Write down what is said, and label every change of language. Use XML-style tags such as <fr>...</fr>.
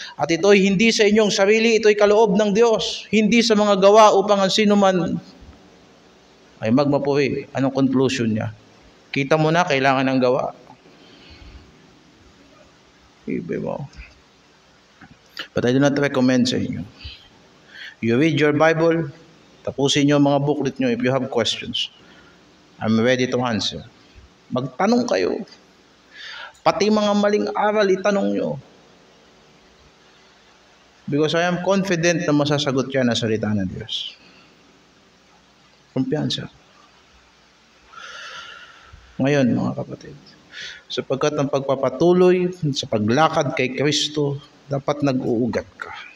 <tl>At ito'y hindi sa inyong sarili, ito'y kaloob ng Diyos, hindi sa mga gawa upang ang sino man ay magmapuri. Anong conclusion niya? Kita mo na, kailangan ng gawa. Ibig mo.</tl> <en>But I do not recommend</en> <tl>sa inyo.</tl> <en>You read your Bible,</en> <tl>tapusin nyo ang mga booklet nyo.</tl> <en>If you have questions, I'm ready to answer.</en> <tl>Magtanong kayo. Pati mga maling aral, itanong nyo.</tl> <en>Because I am confident</en> <tl>na masasagot yan ang salita ng Diyos. Kumpiyansa. Ngayon, mga kapatid, sapagkat ang pagpapatuloy sa paglakad kay Kristo, dapat nag-uugat ka.</tl>